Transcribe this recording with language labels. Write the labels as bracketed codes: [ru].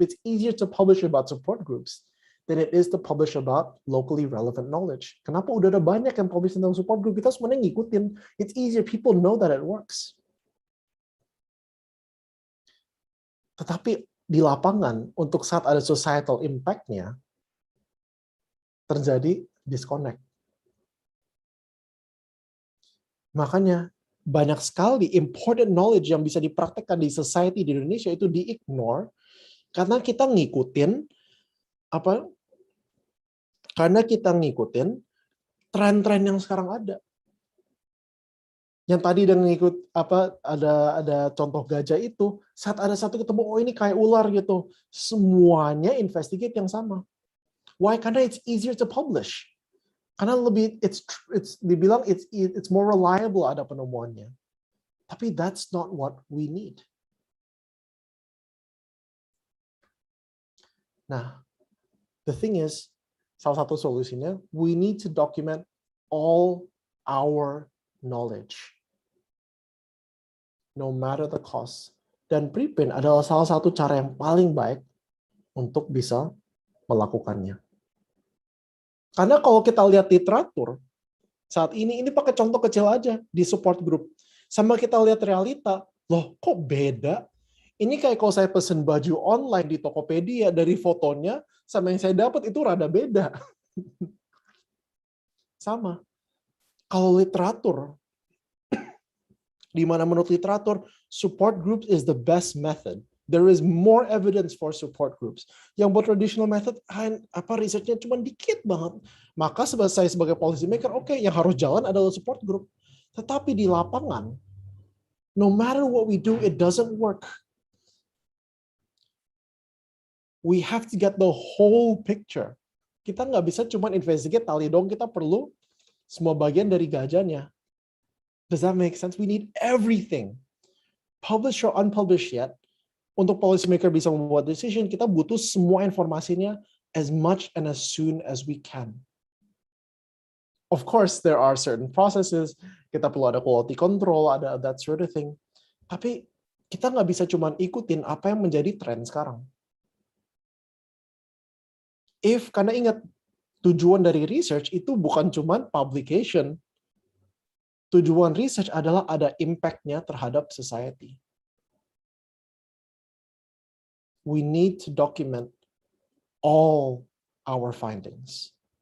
[en] It's easier to publish about support groups than it is to publish about locally relevant knowledge. [id] Kenapa udah ada banyak yang publish tentang support group, kita semuanya ngikutin. [en] It's easier, people know that it works. [id] Tetapi di lapangan, untuk saat ada societal impact-nya, terjadi disconnect. Makanya, banyak sekali [en] important knowledge [id] yang bisa dipraktekkan di society di Indonesia itu di-ignore, karena kita ngikutin tren-tren yang sekarang ada. Yang tadi dan ngikut ada contoh gajah itu, saat ada satu ketemu, oh ini kayak ular gitu, semuanya investigate yang sama. [en] Why? [id] Karena [en] it's easier to publish. [id] Karena lebih dibilang [en] it's more reliable [id] ada penemuannya. Tapi [en] that's not what we need. [id] Nah, [en] the thing is, [id] salah satu solusinya, [en] we need to document all our knowledge, no matter the cost. [id] Dan preprint adalah salah satu cara yang paling baik untuk bisa melakukannya. Karena kalau kita lihat literatur, saat ini pakai contoh kecil aja di support group. Sama kita lihat realita, loh kok beda? Ini kayak kalau saya pesen baju online di Tokopedia, dari fotonya sama yang saya dapat itu rada beda. Sama. Kalau literatur, di mana menurut literatur, [en] support groups is the best method. There is more evidence for support groups. [id] Yang buat [en] traditional method, [id] research-nya cuma dikit banget. Maka saya sebagai policy maker, oke, yang harus jalan adalah support group. Tetapi di lapangan, [en] no matter what we do, it doesn't work. We have to get the whole picture. [id] Kita nggak bisa cuma investigate tali dong, kita perlu semua bagian dari gajahnya. [en] Does that make sense? We need everything. Published or unpublished yet, [id] untuk policymaker bisa membuat decision, kita butuh semua informasinya [en] as much and as soon as we can. Of course, there are certain processes, [id] kita perlu ada quality control, ada [en] that sort of thing. [id] Tapi kita nggak bisa cuma ikutin apa yang menjadi tren sekarang. Karena ingat, tujuan dari research itu bukan cuma publication. Tujuan research adalah ada impact-nya terhadap society. [en] We need to document all our findings.